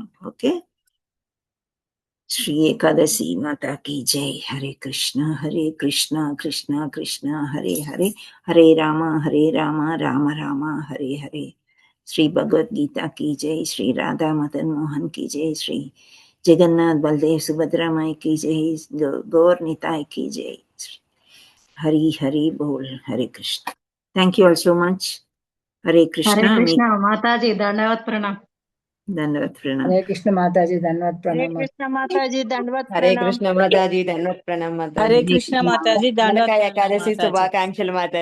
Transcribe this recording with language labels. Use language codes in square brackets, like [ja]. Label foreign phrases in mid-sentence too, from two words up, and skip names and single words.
[hi] ओके. श्री एकादशी माता की जय. [sa] हरे कृष्ण कृष्ण कृष्ण हरे हरे, हरे राम राम राम हरे हरे. [hi] श्री भगवद्गीता की जय. श्री राधा मदन मोहन की जय. శ్రీ జగన్నాథ్ బలదేవ్ సుభద్రా మాई की जय. गौर निताई की जय. हरि हरि बोल. हरे कृष्ण. [en] Thank you all so much. [hi] हरे कृष्ण. माताजी धन्यवाद प्रणाम. धन्यवाद प्रणाम. हरे कृष्ण माताजी धन्यवाद प्रणाम. कृष्ण माताजी धन्यवाद हरे कृष्ण माताजी धन्यवाद प्रणाम माताजी. हरे कृष्ण माताजी मनका एकादशी शुभाकांक्षలు माताजी.